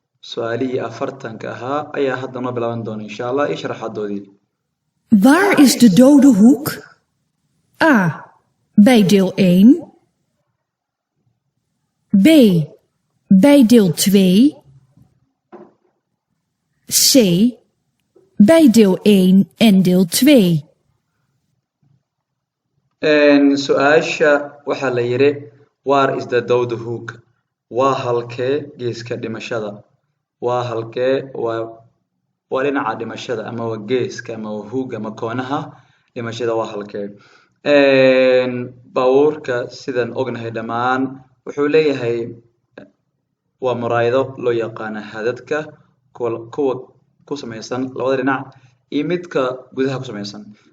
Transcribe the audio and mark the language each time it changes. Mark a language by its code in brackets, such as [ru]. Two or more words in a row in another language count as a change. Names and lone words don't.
[so] Su'aalihii afartanka ahaa ayaa hadda noo bilaaban doona, insha Allah, iyo sharaxaadoodii. [nl] Waar is de dode hoek? A. Bij deel één. B. Bij deel twee. C. Bij deel één en deel twee. En, [so] su'aasha waxaa la yiri, [nl] "Waar is de dode hoek?" [so] Waa halkee geeska dhimashada? Waa halkee? Waa, waa dhinaca dhimashada, ama waa geeska, ama waa hook, ama koonaha dhimashada waa halkee? En, baabuurka, sidaan ognahay dhammaan, wuxuu leeyahay, waa muraayado loo yaqaano hadadka, kuwa, kuwa ku samaysan labada dhinac iyo midka gudaha ku samaysan.